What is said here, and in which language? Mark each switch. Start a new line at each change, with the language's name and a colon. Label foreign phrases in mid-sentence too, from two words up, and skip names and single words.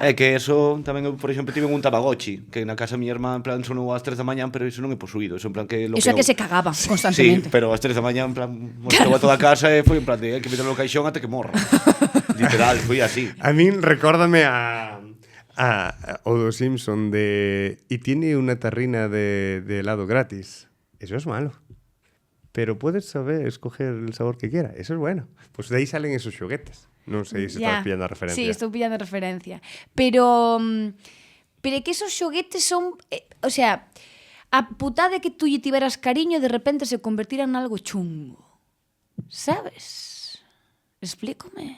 Galician: É que eso tamén eu, por exemplo, tive un Tamagotchi, que na casa da miña irmá en plan sonou ás 3 da mañá, pero iso non é posuído, eso en plan
Spanish: que lo
Galician: Iso é que se creou.
Spanish: cagaba Sí, constantemente.
Galician: pero ás 3 da mañá en plan mostrou a toda a casa e foi en plan de hai que meterlo no caixón até que morra. Literal, foi así. A min recórdame o dos Simpson de...
Spanish: Y tiene una tarrina de helado gratis. Eso es malo. Pero puedes saber escoger el sabor que quiera. Eso es bueno. Pues de ahí salen esos xoguetes.
Galician: Non sei se estás pillando a referencia. Sí, estou pillando a referencia. Pero é que esos xoguetes son...
Spanish: o sea,
Galician: a putada que tú lle tiveras cariño de repente se convertiran en algo chungo. Sabes? Explícome.